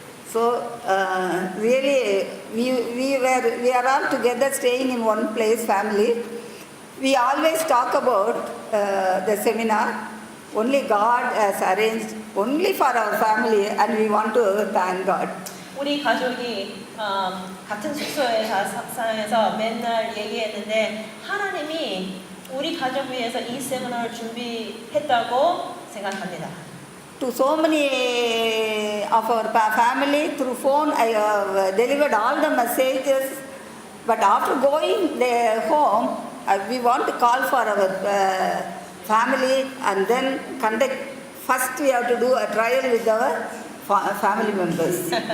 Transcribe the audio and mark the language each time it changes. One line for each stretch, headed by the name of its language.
English: So really, we are all together staying in one place, family. We always talk about the seminar. Only God has arranged only for our family, and we want to thank God.
Korean: 우리 가족이 같은 숙소에 사용해서 맨날 얘기했는데 하나님이 우리 가족 위해서 이 세미나를 준비했다고 생각합니다.
English: To so many of our family through phone, I have delivered all the messages. But after going home, we want to call for our family and then conduct. First, we have to do a trial with our family members.